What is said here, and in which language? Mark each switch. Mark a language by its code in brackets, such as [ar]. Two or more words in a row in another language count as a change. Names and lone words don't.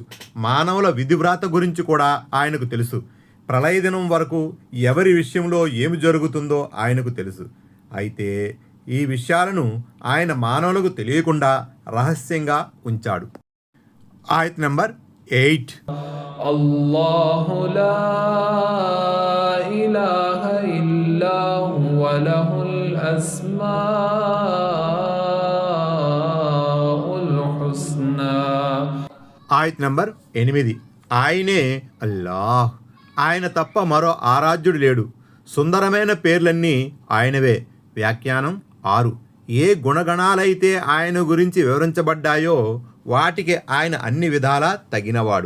[te] మానవుల విధివ్రాత గురించి కూడా ఆయనకు తెలుసు. ప్రళయ దినం వరకు ఎవరి విషయంలో ఏమి జరుగుతుందో ఆయనకు తెలుసు. అయితే ఈ విషయాలను ఆయన మానవులకు తెలియకుండా రహస్యంగా ఉంచాడు. ఆయత్ నంబర్ 8. [ar] الله لا إله إلا هو له الأسماء الحسنى. [te] ఆయత్ నంబర్ 8. ఆయనే అల్లాహ్, ఆయన తప్ప మరో ఆరాధ్యుడు లేడు. సుందరమైన పేర్లన్నీ ఆయనవే. వ్యాఖ్యానం 6. ఏ గుణగణాలైతే ఆయన గురించి వివరించబడ్డాయో వాటికి ఆయన అన్ని విధాలా తగినవాడు.